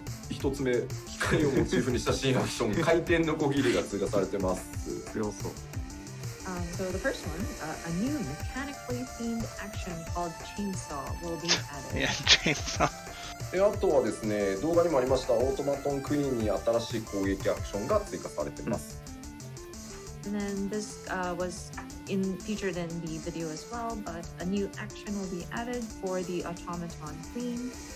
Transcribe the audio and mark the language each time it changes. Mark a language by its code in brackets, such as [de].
[ja] 一つ目、機械をモチーフにした新アクション、回転のこぎりが追加されてます。強そう。 [en] So the first one, a new mechanically themed action called Chainsaw will be added. Yeah, Chainsaw. [ja] あとはですね、動画にもありましたオートマトンクイーンに新しい攻撃アクションが追加されています。 [en] And then this was featured in the video as well, but a new action will be added for the automaton queen.